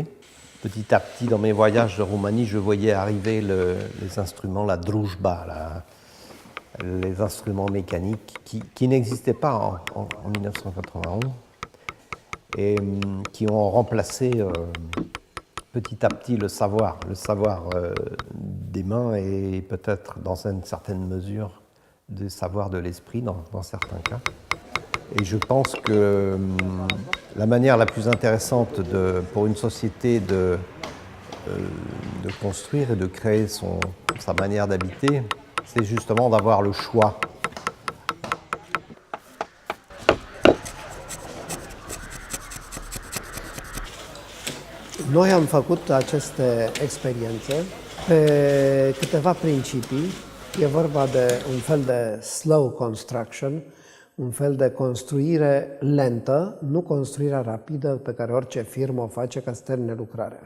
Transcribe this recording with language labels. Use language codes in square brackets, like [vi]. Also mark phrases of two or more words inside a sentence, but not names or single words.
[fr] Petit à petit, dans mes voyages de Roumanie, je voyais arriver les instruments, la drujba, les instruments mécaniques qui n'existaient pas en 1991 et qui ont remplacé petit à petit le savoir des mains et peut-être dans une certaine mesure le savoir de l'esprit dans certains cas. Et je pense que la manière la plus intéressante pour une société de construire et de créer sa manière d'habiter, c'est justement d'avoir le choix. [ro] Noi am făcut aceste experiențe pe câteva principii. E vorba de un fel de [en] slow construction, [ro] un fel de construire lentă, nu construirea rapidă pe care orice firmă o face ca să termine lucrarea.